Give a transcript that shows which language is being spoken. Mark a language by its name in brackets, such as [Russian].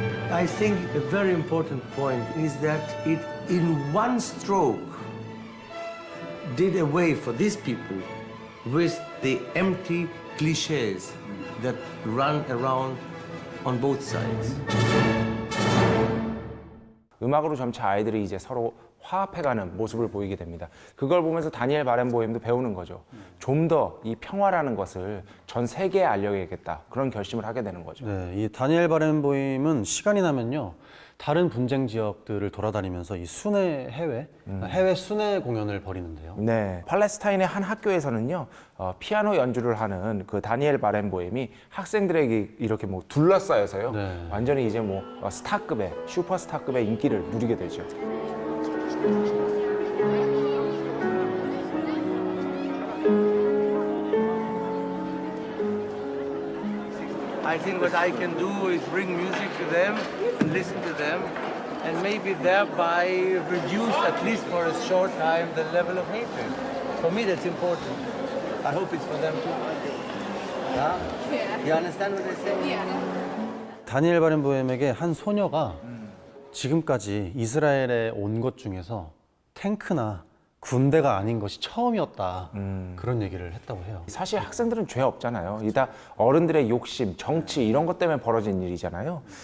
[English] I think a very important point is that it, in one stroke, did away for these people with the empty cliches that run around on both sides. [Korean] 음악으로 점차 아이들이 이제 서로 화합해가는 모습을 보이게 됩니다. 그걸 보면서 다니엘 바렌보엠도 배우는 거죠. 좀 더 이 평화라는 것을 전 세계에 알려야겠다. 그런 결심을 하게 되는 거죠. 네, 이 다니엘 바렌보임은 시간이 나면요. 다른 분쟁 지역들을 돌아다니면서 이 순회 해외 순회 공연을 벌이는데요. 네, 팔레스타인의 한 학교에서는요, 피아노 연주를 하는 그 다니엘 바렌보엠이 학생들에게 이렇게 뭐 둘러싸여서요, 네. 완전히 이제 뭐 스타급의 슈퍼스타급의 인기를 누리게 되죠. [English] I think what I can do is bring music to them and listen to them and maybe thereby reduce, at least for a short time, the level of hatred. For me, that's important. I hope it's for them too. Yeah? You understand what I say? Yeah. [Korean] 다니엘 바렌보엠에게 한 소녀가 지금까지 이스라엘에 온 것 중에서 탱크나 군대가 아닌 것이 처음이었다. 그런 얘기를 했다고 해요. 사실 학생들은 죄 없잖아요. 이 다 어른들의 욕심, 정치 이런 것 때문에 벌어진 일이잖아요.